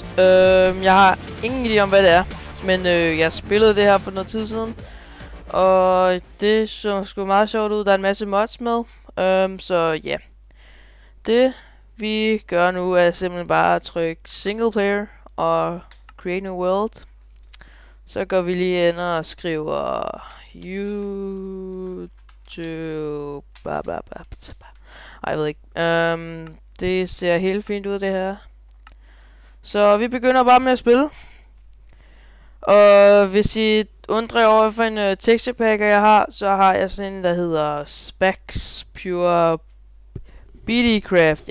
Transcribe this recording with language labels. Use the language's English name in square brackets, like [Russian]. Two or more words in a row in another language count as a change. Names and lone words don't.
[Danish] Jeg har ingen idé om, hvad det er, men jeg spillede det her for noget tid siden. Og det så sgu meget sjovt ud, der er en masse mods med. Så ja, det vi gør nu er simpelthen bare at trykke [English] single player [Danish] og [English] create new world. [Danish] Så går vi lige ind og skriver YouTube bla bla bla. Ej, jeg ved ikke. Det ser helt fint ud, det her. Så vi begynder bare med at spille. Og hvis I undrer over, for en [English] texture pack [Danish] jeg har, så har jeg sådan en, der hedder Spax Pure BD-Craft.